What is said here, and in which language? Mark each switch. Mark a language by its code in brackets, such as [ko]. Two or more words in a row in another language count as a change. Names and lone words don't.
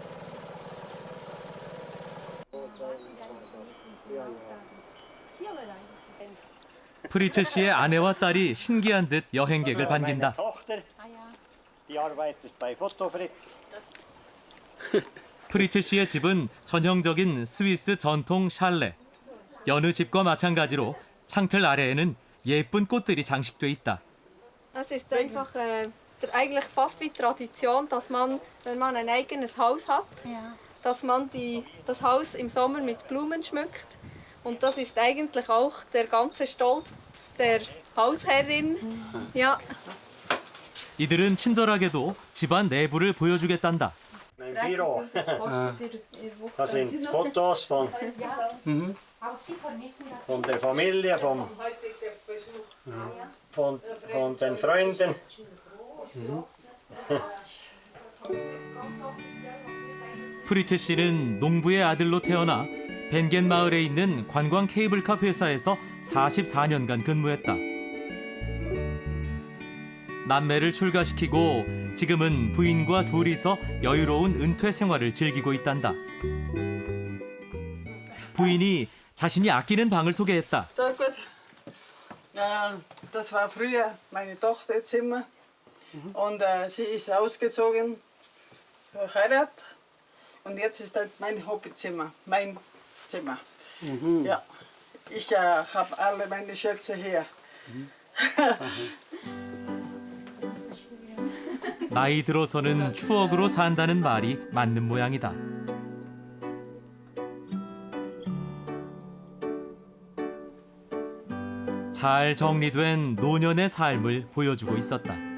[ko] 프리츠 씨의 아내와 딸이 신기한 듯 여행객을 반긴다. 프리츠 씨의 집은 전형적인 스위스 전통 샬레. 여느 집과 마찬가지로 창틀 아래에는 예쁜 꽃들이 장식돼 있다. [de] Es ist einfach eigentlich fast wie Tradition, dass man, wenn man ein eigenes Haus hat, dass man das Haus im Sommer mit Blumen schmückt. Und das ist eigentlich auch der ganze Stolz der Hausherrin. Ja. [ko] 이들은 친절하게도 집안 내부를 보여주겠단다. [de] Mein Büro. Das sind Fotos von der Familie, von den Freunden. [ko] 프리츠 씨는 농부의 아들로 태어나 벤겐 마을에 있는 관광 케이블카 회사에서 44년간 근무했다. 남매를 출가시키고 지금은 부인과 둘이서 여유로운 은퇴 생활을 즐기고 있단다. 부인이 자신이 아끼는 방을 소개했다. [de] Sehr gut. Das war früher meine Tochterzimmer und sie ist ausgezogen durch Heirat und jetzt ist das mein Hobbyzimmer, mein Zimmer. Ja, ich habe alle meine Schätze hier. [ko] 나이 들어서는 추억으로 산다는 말이 맞는 모양이다. 잘 정리된 노년의 삶을 보여주고 있었다.